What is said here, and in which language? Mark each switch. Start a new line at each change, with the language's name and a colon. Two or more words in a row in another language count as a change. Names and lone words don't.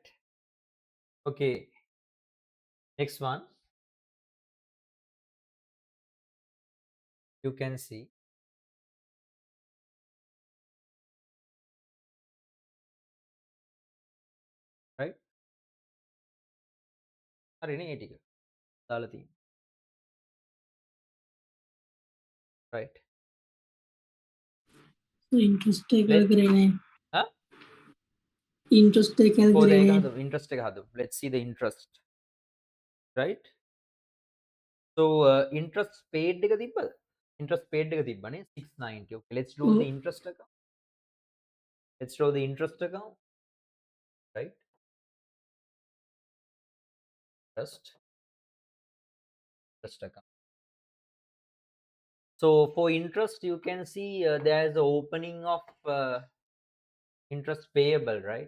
English: Okay. Next one. You can see, right?
Sinhala: හරිනේ ඒ ටික දාලා තියෙන්නේ,
English: right?
Sinhala: So interest එක
English: Let
Sinhala: කරගෙන huh? interest එක කොහොද ඒක කරගෙන හදමු, interest එක හදමු.
English: Let's see the interest, right?
Sinhala: So
English: interest paid
Sinhala: එක තිබ්බද?
English: Interest paid
Sinhala: එක තිබ්බනේ 690.
English: Okay, let's draw the interest account. Let's draw the interest account, right? Interest account. So for interest you can see there is the opening of interest payable, right?